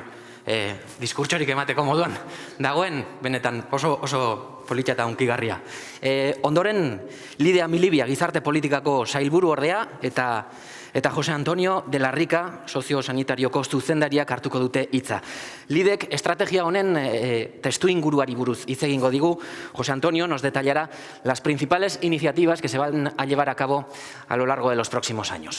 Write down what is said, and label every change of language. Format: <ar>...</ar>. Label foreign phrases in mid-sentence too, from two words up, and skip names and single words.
<eu>Diskurtsorik emateko moduan dagoen, benetan oso politxa eta hunkigarria. Ondoren, Lidia Milibia, gizarte politikako sailburu ordea, eta Jose Antonio de la Rica, soziosanitarioko zuzendariak hartuko dute hitza. Lidek estrategia honen testu inguruari buruz hitz egingo digu.</eu> <es>Jose Antonio nos detallará las principales iniciativas que se van a llevar a cabo a lo largo de los próximos años.</es>